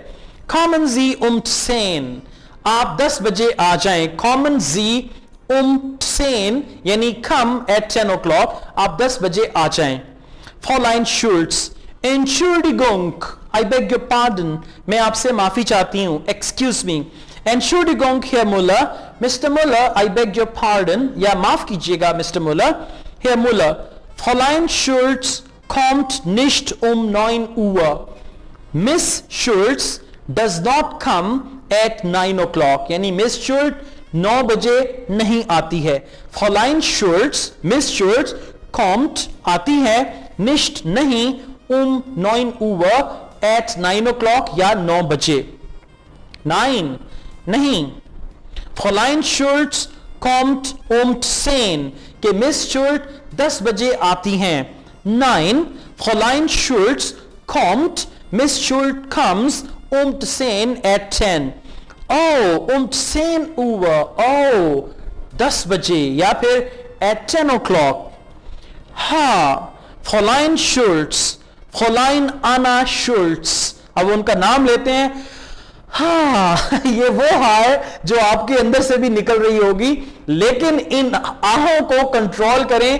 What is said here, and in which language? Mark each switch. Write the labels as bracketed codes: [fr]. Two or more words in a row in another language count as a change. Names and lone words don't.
[de] Kommen Sie 10, [hi] आप 10 बजे आ जाएं। [de] Kommen Sie 10, [hi] यानी [en] come at 10 o'clock, [hi] आप 10 बजे आ जाएं। [de] Fräulein Schulz, Entschuldigung, [en] I beg your pardon, [hi] मैं आपसे माफी चाहती हूं, [en] excuse me। [de] Entschuldigung, Herr Müller, Mr. Müller, [en] I beg your pardon, [hi] या माफ कीजिएगा Mr. Müller, Herr Müller, [de] Fräulein Schulz kommt nicht 9 Uhr, [en] Miss Schulz does not come at 9 o'clock, [hi] यानी मिस शुल्ट 9 बजे नहीं आती है. फ्रॉलाइन शुल्ट्स, मिस शुल्ट्स kommt आती है, nicht नहीं, 9 Uhr [en] at 9 o'clock [hi] या 9 बजे. 9 नहीं. [de] Fräulein Schultz kommt 10, [hi] कि मिस शुल्ट 10 बजे आती हैं. [de] 9 Fräulein Schultz kommt, [en] मिस शुल्ट comes 10 at 10. [de] Oh, 10 Uhr, [hi] oh 10 बजे या फिर [en] at 10 o'clock. [hi] हाँ, फ्रॉलाइन शुल्ट्स, फ्रॉलाइन आना शुल्ट्स. अब उनका नाम लेते हैं. हाँ, ये वो है जो आपके अंदर से भी निकल रही होगी, लेकिन इन आहों को कंट्रोल करें.